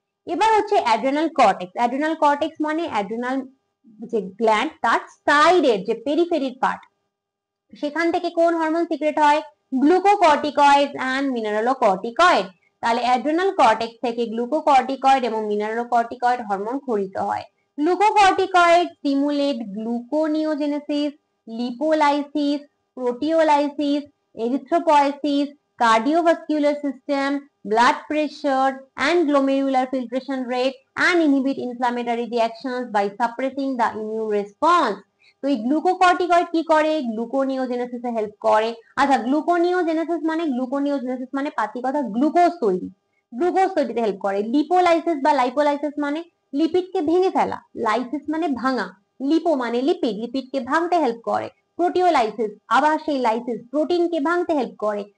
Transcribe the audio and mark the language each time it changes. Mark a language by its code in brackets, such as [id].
[bn] এবার হচ্ছে adrenal cortex. Adrenal cortex মানে অ্যাড্রেনাল যে গ্ল্যান্ড তার সাইডের যে পেরিফেরির পার্ট, সেখান থেকে কোন হরমোন সিক্রেট হয়? Glucocorticoid and mineralocorticoid. তাহলে অ্যাড্রেনাল কর্টেক্স থেকে গ্লুকোকর্টিকয়েড এবং মিনারেলোকর্টিকয়েড হরমোন খরিত হয়। [en] Glucocorticoid stimulate gluconeogenesis, lipolysis, proteolysis, erythropoiesis, cardiovascular system, blood pressure and glomerular filtration rate, and inhibit inflammatory reactions by suppressing the immune response. [bn] তো এই glucocorticoid কি করে? গ্লুকোনিওজেনেসিসে help করে। আচ্ছা, গ্লুকোনিওজেনেসিস মানে পাতি কথা গ্লুকোজ তৈরি, গ্লুকোজ তৈরিতে হেল্প করে। লিপোলাইসিস বা লাইপোলাইসিস মানে লিপিডকে ভেঙে ফেলা, লাইসিস মানে ভাঙা, লিপো মানে লিপিড, লিপিডকে ভাঙতে হেল্প করে। প্রোটিওলাইসিস আবার সেই লাইসিস, প্রোটিনকে ভাঙতে হেল্প করে।